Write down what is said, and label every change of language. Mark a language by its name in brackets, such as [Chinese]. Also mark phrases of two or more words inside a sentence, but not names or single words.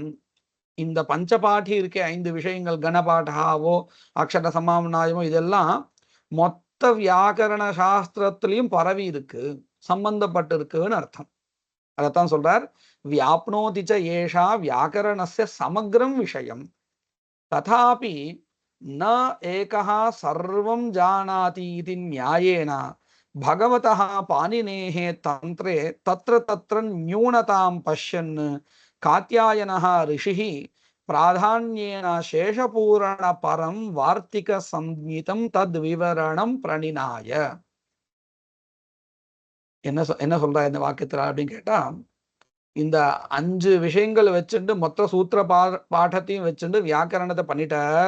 [Tamil] இந்த பஞ்சபாட்டி இருக்க 5 விஷயங்கள், கணபாட்டாவோ அக்ஷர சமாம்நாயமோ, இதெல்லாம் மொத்த வியாக்கரண சாஸ்திரத்திலையும் பரவி இருக்கு, சம்பந்தப்பட்டு இருக்குன்னு அர்த்தம். அதைத்தான் சொல்றார். [Sanskrit] व्याप्नोति च एषा व्याकरणस्य समग्रं विषयं तथापि न एकः सर्वं जानाति इति न्यायेन भगवतः पाणिनेः तन्त्रे तत्र तत्र न्यूनतां पश्यन् कात्यायनः ऋषिः प्राधान्येन शेषपूरण परं वार्त्तिक संहितं तत् विवरणं प्रणिनाय. [Tamil] என்ன சொல்ற இந்த வாக்கியத்துல அப்படின்னு கேட்டா, இந்த 5 விஷயங்கள் வச்சுட்டு மொத்த சூத்திர பாடத்தையும் வச்சுட்டு வியாக்கரணத்தை பண்ணிட்டார்.